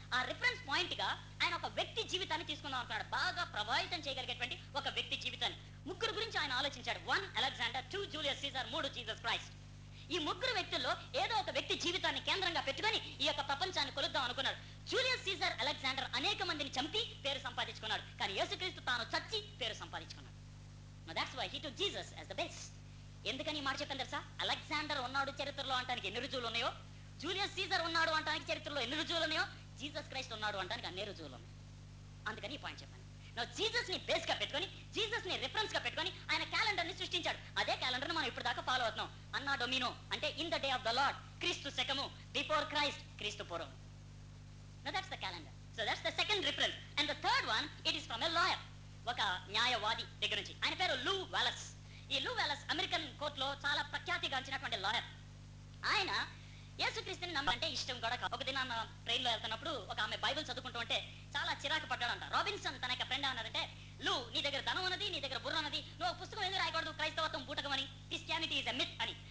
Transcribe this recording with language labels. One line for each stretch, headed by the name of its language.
Telugu: ఆ reference point గా ఆయన ఒక వ్యక్తి జీవితాన్ని తీసుకుందాం అంటున్నాడు. బాగా ప్రభావితం చేయగలిగేటువంటి ఒక వ్యక్తి జీవితాన్ని. 3 గురించి ఆయన ఆలోచించాడు. 1 Alexander, 2 Julius Caesar, 3 Jesus Christ. ఈ 3 వ్యక్తుల్లో ఏదో ఒక వ్యక్తి జీవితాన్ని కేంద్రంగా పెట్టుకొని ఈ యొక్క ప్రపంచాన్ని కొలుద్దాం అనుకున్నాడు. జూలియస్ సీజర్, అలెగ్జాండర్ అనేక మందిని చంపి పేరు సంపాదించుకున్నాడు. కానీ యేసుక్రీస్తు తాను చచ్చి పేరు సంపాదించుకున్నాడు.
English: That's why he took Jesus as the base.
Telugu: ఎందుకని మాట చెప్పాను తెలుసా? అలెగ్జాండర్ ఉన్నాడు చరిత్రలో అంటానికి ఎన్ని రుజువులు ఉన్నాయో, జూలియస్ సీజర్ ఉన్నాడు అంటానికి చరిత్రలో ఎన్ని రుజువులు ఉన్నాయో, జీసస్ క్రైస్ట్ ఉన్నాడు అంటానికి అన్ని రుజువులు ఉన్నాయి. అందుకని ఈ పాయింట్ చెప్పాను. జీసస్ ని బేస్ గా పెట్టుకొని, జీసస్ ని రిఫరెన్స్ గా పెట్టుకొని ఆయన క్యాలెండర్ ని సృష్టించాడు. అదే క్యాలెండర్ మనం ఇప్పుడు దాకా ఫాలో అవుతున్నాం. అన్నా డొమినో అంటే
English: in the day of the Lord,
Telugu: క్రీస్తు శకము, బిఫోర్ క్రైస్ట్, క్రీస్తు పూర్వం.
English: That's the calendar. So that's the second reference. And the third one, it is from a lawyer.
Telugu: ఒక న్యాయవాది దగ్గర నుంచి. ఆయన పేరు లూ వాలస్. ఈ లూ వాలస్ అమెరికన్ కోర్టులో చాలా ప్రఖ్యాతిగాంచినటువంటి లాయర్. ఆయన యేసుక్రీస్తుని నమ్మంటే ఇష్టం కూడా కాదు. ఒక దినాన్న ట్రైన్ లో వెళ్తున్నప్పుడు ఒక ఆమె బైబిల్ చదువుకుంటూ ఉంటే చాలా చిరాకు పడ్డాడంట. రాబిన్సన్ తన యొక్క ఫ్రెండ్ అన్నారంటే, లు నీ దగ్గర ధనం ఉన్నది, నీ దగ్గర బుర్ర ఉన్నది, నువ్వు పుస్తకం ఎందుకు రాయకూడదు, క్రైస్తవత్వం బూటకమని,
English: Christianity is a myth
Telugu: అని.